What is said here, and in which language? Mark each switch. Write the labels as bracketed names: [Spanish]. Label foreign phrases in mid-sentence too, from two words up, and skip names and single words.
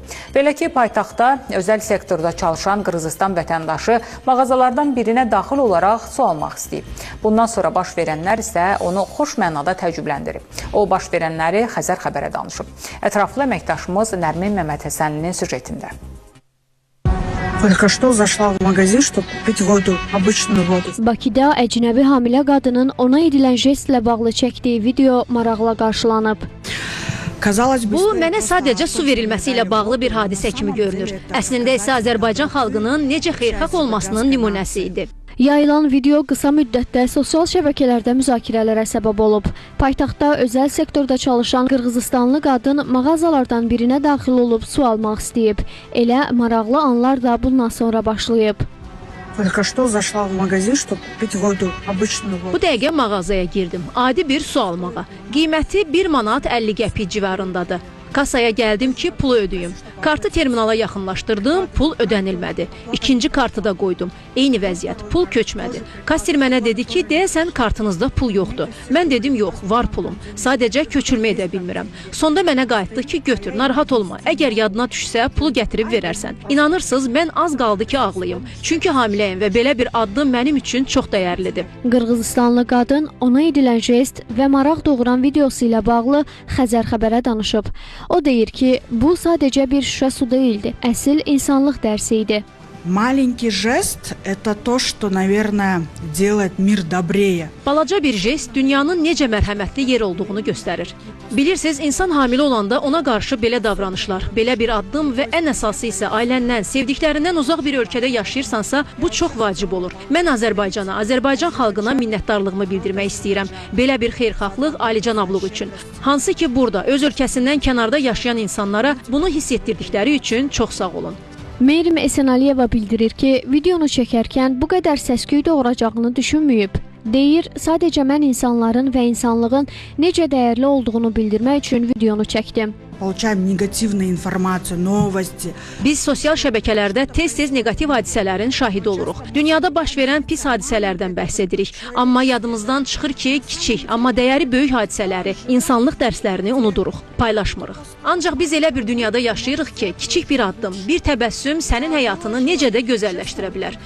[Azerbaijani] Belə ki, paytaxtda özəl sektorda çalışan Qırğızıstan vətəndaşı mağazalardan birinə daxil olaraq su almaq istəyib. Bundan sonra baş verənlər isə onu xoş mənada təəccübləndirib. O, baş verənləri Xəzər xəbərə danışıb. Ətraflı əməkdaşımız Nərmin Məmmədhəsənlinin süjetində. [Russian] Только что зашла в магазин, чтобы купить воду, обычную воду. [Azerbaijani] Bakıda əcnəbi hamilə qadının ona edilən jestlə bağlı çəkdiyi video maraqla qarşılanıb. Bu, mənə sadəcə su verilməsi ilə bağlı bir hadisə kimi görünür. Əslində isə Azərbaycan xalqının necə xeyirxah olmasının nümunəsi idi. Yayılan video qısa müddətdə sosial şəbəkələrdə müzakirələrə səbəb olub. Paytaxtda özəl sektorda çalışan Qırğızıstanlı qadın mağazalardan birinə daxil olub su almaq istəyib. Elə maraqlı anlar da bundan sonra başlayıb. [Russian] Только что зашла в магазин, чтобы купить воду, обычную воду. [Azerbaijani] Bu dəqiqə mağazaya girdim. Adi bir su almağa. Qiyməti 1 manat 50 qəpik civarındadır. Kasaya gəldim ki, pulu ödəyim. Kartı terminala yaxınlaşdırdım, pul ödənilmədi. İkinci kartı da qoydum. Eyni vəziyyət, pul köçmədi. Kassir mənə dedi ki, deyəsən kartınızda pul yoxdur. Mən dedim, yox, var pulum. Sadəcə köçürmə edə bilmirəm. Sonda mənə qayıtdı ki, götür, narahat olma. Əgər yadına düşsə, pulu gətirib verərsən. İnanırsınız, mən az qaldı ki, ağlayım. Çünki hamiləyim və belə bir addım mənim üçün çox dəyərlidir. Qırğızıstanlı qadın ona edilən jest və maraq doğuran videosu ilə bağlı Xəzər xəbərə danışıb. O deyir ki, bu sadəcə bir şüşə su deyildi, əsl insanlıq dərsi idi. [Russian] Маленький жест – это то, что, наверное, делает мир добрее. [Azerbaijani] Balaca bir jest dünyanın necə mərhəmətli yer olduğunu göstərir. Bilirsiniz, insan hamilə olanda ona qarşı belə davranışlar, belə bir addım və ən əsası isə ailəndən, sevdiklərindən uzaq bir ölkədə yaşayırsansa, bu çox vacib olur. Mən Azərbaycana, Azərbaycan xalqına minnətdarlığımı bildirmək istəyirəm. Belə bir xeyirxahlıq, alicənablıq üçün. Hansı ki, burada, öz ölkəsindən kənarda yaşayan insanlara bunu hiss etdirdikləri üçün çox sağ olun. Meyrim Esenaliyeva bildirir ki, videonu çəkərkən bu qədər səs-küy doğuracağını düşünməyib. Deyir, sadəcə mən insanların və insanlığın necə dəyərli olduğunu bildirmək üçün videonu çəkdim. [Russian] Получаем негативную информацию, новости. [Azerbaijani] Biz sosial şəbəkələrdə tez-tez negativ hadisələrin şahidi oluruq. Dünyada baş verən pis hadisələrdən bəhs edirik. Amma yadımızdan çıxır ki, kiçik, amma dəyəri böyük hadisələri, insanlıq dərslərini unuduruq, paylaşmırıq. Ancaq biz elə bir dünyada yaşayırıq ki, kiçik bir addım, bir təbəssüm sənin həyatını necə də gözəlləşdirə bilər.